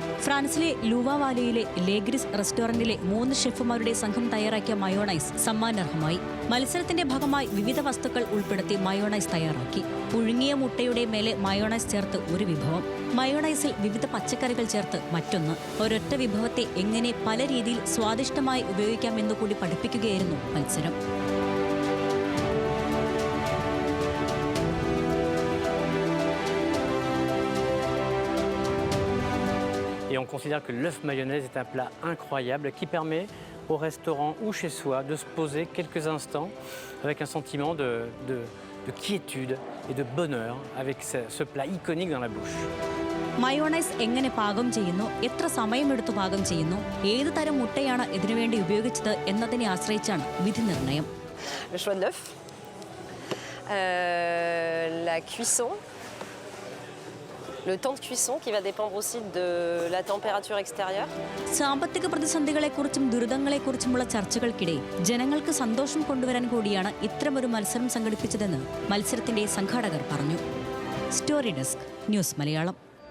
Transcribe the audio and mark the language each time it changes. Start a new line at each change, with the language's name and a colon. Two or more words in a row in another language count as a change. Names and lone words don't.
Malayalam: ഫ്രാൻസിലെ ലുവാ വാലിയിലെ ലേ ഗ്രീസ് റെസ്റ്റോറന്റിലെ 3 ഷെഫുമാരുടെ സംഘം തയ്യാറാക്കിയ മയോണൈസ് സമ്മാനാർഹമായി. മത്സരത്തിന്റെ ഭാഗമായി വിവിധ വസ്തുക്കൾ ഉൾപ്പെടുത്തി മയോണൈസ് തയ്യാറാക്കി. പുഴുങ്ങിയ മുട്ടയുടെ മേലെ മയോണൈസ് ചേർത്ത് ഒരു വിഭവം, മയോണൈസിൽ വിവിധ പച്ചക്കറികൾ ചേർത്ത് മറ്റൊന്ന്. ഒരൊറ്റ വിഭവത്തെ എങ്ങനെ പല രീതിയിൽ സ്വാദിഷ്ടമായി ഉപയോഗിക്കാമെന്നു കൂടി പഠിപ്പിക്കുകയായിരുന്നു മത്സരം.
French: Et on considère que l'œuf mayonnaise est un plat incroyable qui permet au restaurant ou chez soi de se poser quelques instants avec un sentiment de quiétude et de bonheur avec ce plat iconique dans la bouche.
Malayalam: മയോണൈസ് എങ്ങനെ പാകം ചെയ്യുന്നു, എത്ര സമയമെടുത്ത് പാകം ചെയ്യുന്നു, ഏത് തരം മുട്ടയാണ് ഇതിനുവേണ്ടി ഉപയോഗിച്ചത് എന്നതിനെ ആശ്രയിച്ചാണ് വിധി നിർണയം.
French: Le choix de l'œuf, la cuisson, le temps de cuisson qui va dépendre aussi de la température extérieure.
Malayalam: സാമ്പത്തിക പ്രതിസന്ധികളെക്കുറിച്ചും ദുരിതങ്ങളെക്കുറിച്ചുമുള്ള ചർച്ചകൾക്കിടെ ജനങ്ങൾക്ക് സന്തോഷം കൊണ്ടുവരാൻ കൂടിയാണ് ഇത്തരമൊരു മത്സരം സംഘടിപ്പിച്ചതെന്ന് മത്സരത്തിന്റെ സംഘാടകർ പറഞ്ഞു. സ്റ്റോറി ഡെസ്ക്, ന്യൂസ് മലയാളം.